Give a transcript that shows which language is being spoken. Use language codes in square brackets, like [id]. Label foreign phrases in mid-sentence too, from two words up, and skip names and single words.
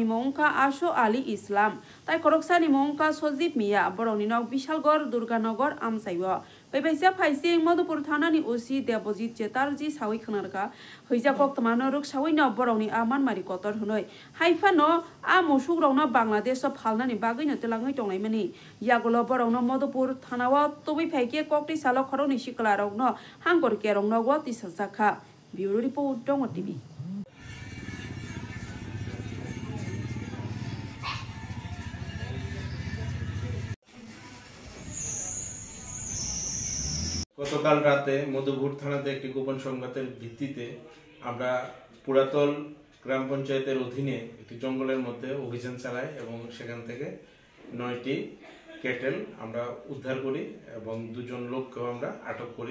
[trp] मौंखा आशु आली इस्लाम ताइ खरकसानि मौंखा सजीब मिया बरंनि नग विशालगढ़ दुर्गानगर आमसाइव बेबायसा फाइसिं मधुपुर थानानि ओसि देबजित चेटार्जी सावै खनारका हइजा कक्तमानो रुक सावै न बरंनि आ मानमारि कतर हुनै हाइफा न आ मुसुक रौनो बांग्लादेश फालनानि बागैनो तेलाङै दंनायमनि यागुल बरंनो मधुपुर थानाव तबै फाइके कक्ति सालो खरौनि सिकलारनो हांगर केरंनो गति सजाखा [en] bureau report [trp] दङ टिभि [bn] গতকাল রাতে মধুপুর থানাতে একটি গোপন সংবাদের ভিত্তিতে আমরা পুরাতল গ্রাম পঞ্চায়েতের অধীনে একটি জঙ্গলের মধ্যে অভিযান চালাই এবং সেখান থেকে 9টি ক্যাটেল আমরা উদ্ধার করি এবং 2 জন লোককেও আমরা আটক করি।